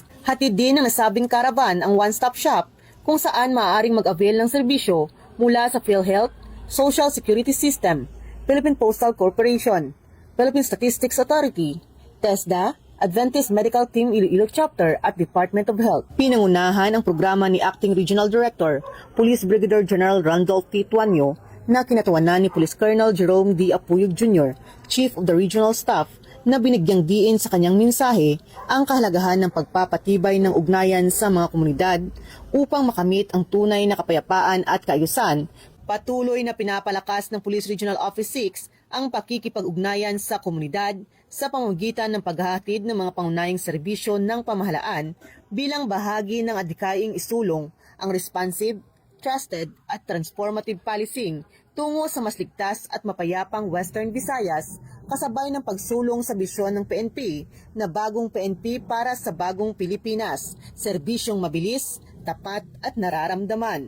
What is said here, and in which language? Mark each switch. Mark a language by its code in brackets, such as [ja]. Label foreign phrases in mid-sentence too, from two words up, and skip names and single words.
[tl] Hatid din ng nasabing caravan ang [en] one-stop shop [tl] kung saan maaaring mag-avail ng serbisyo mula sa PhilHealth, Social Security System, Philippine Postal Corporation, Philippine Statistics Authority, TESDA, Adventist Medical Team Iloilo Chapter at Department of Health. Pinangunahan ang programa ni Acting Regional Director, Police Brigadier General Randolph P. Tuanyo, na kinatawanan ni Police Colonel Jerome D. Apuyog Jr., [en] Chief of the Regional Staff, [tl] na binigyang diin sa kanyang mensahe ang kahalagahan ng pagpapatibay ng ugnayan sa mga komunidad upang makamit ang tunay na kapayapaan at kaayusan. Patuloy na pinapalakas ng Police Regional Office 6 ang pakikipag-ugnayan sa komunidad sa pamamagitan ng paghahatid ng mga pangunahing serbisyo ng pamahalaan bilang bahagi ng adhikaing isulong ang [en] responsive, trusted [tl] at [en] transformative policing [tl] tungo sa mas ligtas at mapayapang Western Visayas kasabay ng pagsulong sa bisyon ng PNP na bagong PNP para sa bagong Pilipinas, serbisyong mabilis, tapat at nararamdaman.